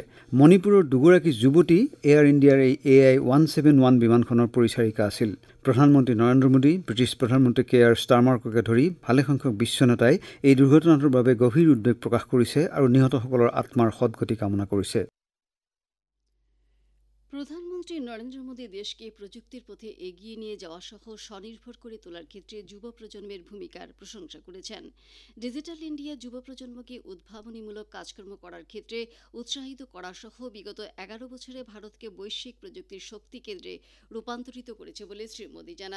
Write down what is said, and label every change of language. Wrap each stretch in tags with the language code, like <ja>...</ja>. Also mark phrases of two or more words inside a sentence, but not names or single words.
<as>মণিপুৰৰ দুগৰাকী যুৱতী এয়াৰ ইণ্ডিয়াৰ এই AI-171 বিমানখনৰ পৰিচাৰিকা আছিল। প্ৰধানমন্ত্ৰী নৰেন্দ্ৰ মোদী, ব্ৰিটিছ প্ৰধানমন্ত্ৰী কেয়াৰ ষ্টাৰমাৰকে ধৰি ভালেসংখ্যক বিশ্ব নেতাই এই দুৰ্ঘটনাটোৰ বাবে গভীৰ উদ্বেগ প্ৰকাশ কৰিছে আৰু নিহতসকলৰ আত্মাৰ সদ্গতি কামনা কৰিছে।</as> <bn>প্রধানমন্ত্রী নরেন্দ্র মোদী দেশকে প্রযুক্তির পথে এগিয়ে নিয়ে যাওয়া সহ স্বনির্ভর করে তোলার ক্ষেত্রে যুব প্রজন্মের ভূমিকার প্রশংসা করেছেন। ডিজিটাল ইন্ডিয়া যুব প্রজন্মকে উদ্ভাবনীমূলক কাজকর্ম করার ক্ষেত্রে উৎসাহিত করা সহ বিগত 11 বছরে ভারতকে বৈশ্বিক প্রযুক্তির শক্তি কেন্দ্রে রূপান্তরিত করেছে বলে শ্রী মোদী জানান।</bn>